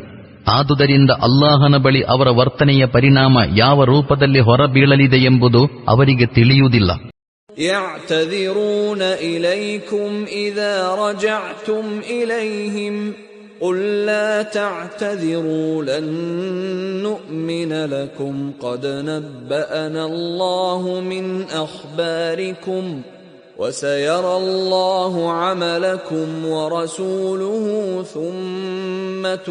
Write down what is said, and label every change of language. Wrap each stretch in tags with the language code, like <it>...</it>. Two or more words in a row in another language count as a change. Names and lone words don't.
<kn>ಆದುದರಿಂದ ಅಲ್ಲಾಹನ ಬಳಿ ಅವರ ವರ್ತನೆಯ ಪರಿಣಾಮ ಯಾವ ರೂಪದಲ್ಲಿ ಹೊರಬೀಳಲಿದೆ ಎಂಬುದು ಅವರಿಗೆ ತಿಳಿಯುವುದಿಲ್ಲ.</kn> <ar>يعتذرون إليكم إذا رجعتم إليهم قل لا تعتذروا لن نؤمن لكم قد نبأنا الله من أخباركم وسيرى الله عملكم ورسوله ثم</ar>